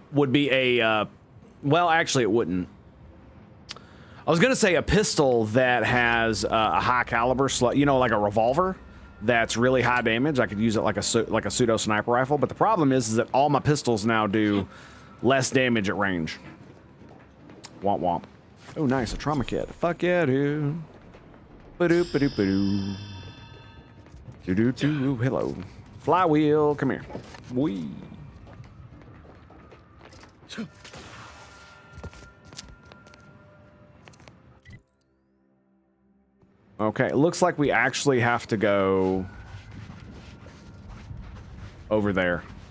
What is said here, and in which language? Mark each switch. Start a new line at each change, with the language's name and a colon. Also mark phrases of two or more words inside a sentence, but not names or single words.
English: Would be a, well, actually it wouldn't. I was going to say a pistol that has a high caliber, you know, like a revolver that's really high damage. I could use it like a pseudo sniper rifle. But the problem is that all my pistols now do less damage at range. Womp womp. Oh, nice. A trauma kit. Fuck yeah, dude. Ba-doop, ba-doop, ba-doo. Do-do-do. Hello. Flywheel. Come here. Wee. Okay, it looks like we actually have to go over there.